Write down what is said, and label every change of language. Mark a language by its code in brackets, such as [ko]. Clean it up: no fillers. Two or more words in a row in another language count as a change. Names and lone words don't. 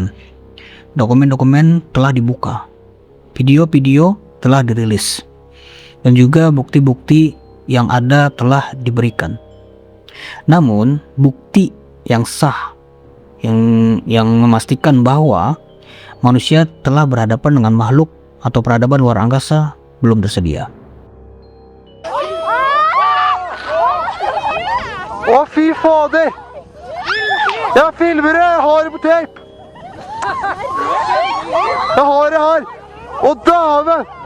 [id] Dokumen-dokumen telah dibuka, video-video telah dirilis, dan juga bukti-bukti yang ada telah diberikan. Namun bukti yang sah yang memastikan bahwa manusia telah berhadapan dengan makhluk atau peradaban luar angkasa belum tersedia. [no] Å, fy fader! Jeg filmer det! Jeg har det på tape! Jeg har det her! Å, dæven!